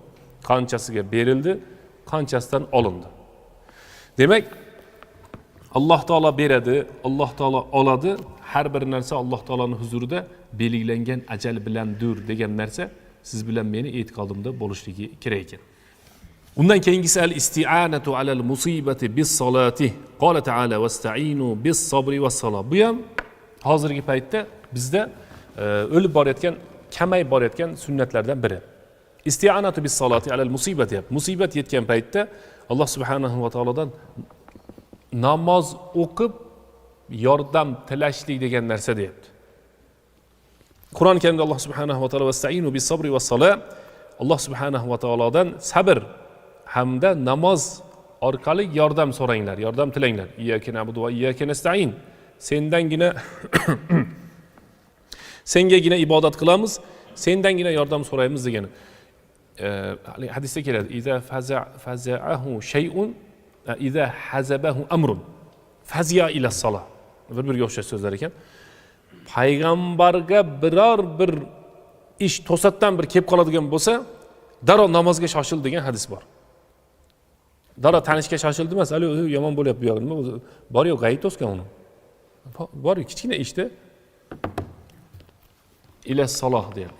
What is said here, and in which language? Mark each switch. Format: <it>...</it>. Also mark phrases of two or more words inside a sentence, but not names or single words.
<uz>Qanchasiga berildi, qanchasidan olindi. Demak, Alloh taolo beradi, Alloh taolo oladi. Har bir narsa Alloh taoloning huzurida belgilangan ajal bilandir degan narsa siz bilan meni e'tiqodimda bo'lishligi kerak ekan. Undan keyingisi</uz> <ar>الاستعانة على المصيبة بالصلاة. قال تعالى واستعينوا بالصبر والصلاة.</ar> <uz>Bu ham hozirgi paytda bizda o'lib borayotgan, kamay borayotgan sunnatlardan biri.</uz> <ar>استعانة بالصلاة على المصيبة.</ar> <uz>Musibat yetgan paytda Alloh subhanahu va taolodan namoz o'qib yordam tilashlik degan narsa deyapti. Qur'on karimda Alloh subhanahu va taolo</uz> <ar>واستعينوا بالصبر والصلاة,</ar> <uz>Alloh subhanahu va taolodan sabr hamda namoz orqali yordam so'ranglar, yordam tilanglar.</uz> <ar>إياك نعبد وإياك نستعين.</ar> <uz>Sendangina sengagina ibodat qilamiz, sendangina yordam so'raymiz degani. Hadisda keladi:</uz> <ar>"إذا فزعه شيء إذا حزبه أمر فزع إلى الصلاة."</ar> <uz>Bir-biriga o'xshash so'zlar ekan. Payg'ambarga biror bir ish to'satdan bir kelib qoladigan bo'lsa, darrov namozga shoshil degan hadis bor. Darrov tanishga shoshildi emas, "Ali, yomon bo'lyapti bu yo'q, nima bor-yu, g'ayib to'sgan uni." Bor-yu, kichkina ishda</uz> <ar>إلى الصلاة</ar> <uz>deyapti.</uz>